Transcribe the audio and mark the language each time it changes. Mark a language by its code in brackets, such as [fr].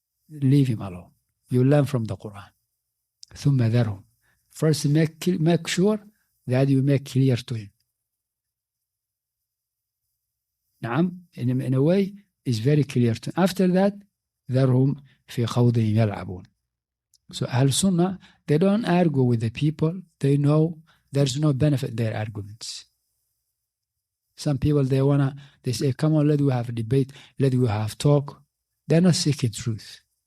[en] Leave him alone. You learn from the Quran. [ar] ثُمَّ ذَرْهُمْ. [en] First, make sure that you make clear to him. Naam, in a way, is very clear to him. After that, [ar] ذَرْهُمْ فِي خَوْضِهِمْ يَلْعَبُونَ. [en] So Ahl Sunnah, they don't argue with the people. They know there's no benefit in their arguments. Some people, they say, come on, let we have a debate, let we have talk. They're not seeking truth.